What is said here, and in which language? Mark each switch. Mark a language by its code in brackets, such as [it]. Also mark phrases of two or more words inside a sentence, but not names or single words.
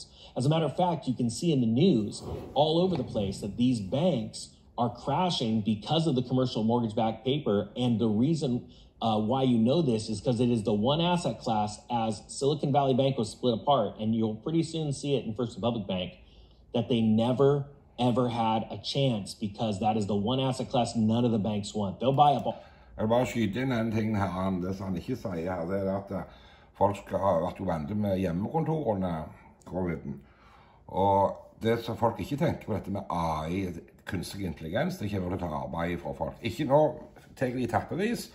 [en] As a matter of fact, you can see in the news all over the place that these banks are crashing because of the commercial mortgage-backed paper. And the reason why you know this is because it is the one asset class, as Silicon Valley Bank was split apart, and you'll pretty soon see it in First Republic Bank, that they never, ever had a chance, because that is the one asset class none of the banks want. They'll buy up all. [no] Jeg vil bare skyte inn en ting her, det som han ikke sier her, det er at folk skal ha vært vant med hjemmekontorene, covid-19. Og det som folk ikke tenker på dette med AI, kunstig intelligens, det kommer til å ta arbeid fra folk. Ikke nå, tar de tappevis.